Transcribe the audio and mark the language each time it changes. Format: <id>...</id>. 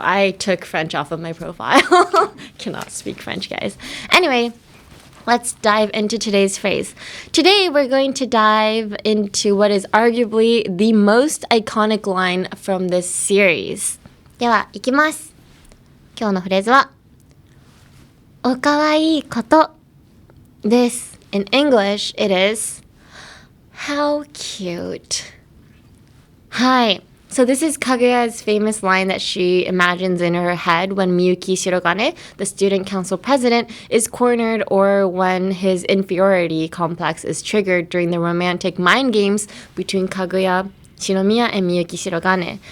<en>I took French off of my profile. Cannot speak French, guys. Anyway, let's dive into today's phrase. Today, we're going to dive into what is arguably the most iconic line from this series.</en> <ja>では、いきます。今日のフレーズは、お可愛いことです。</ja> <en>In English, it is, how cute.</en> <ja>はい。</ja> <en>So this is Kaguya's famous line that she imagines in her head when Miyuki Shirogane, the student council president, is cornered or when his inferiority complex is triggered during the romantic mind games between Kaguya, Shinomiya, and Miyuki Shirogane.</en>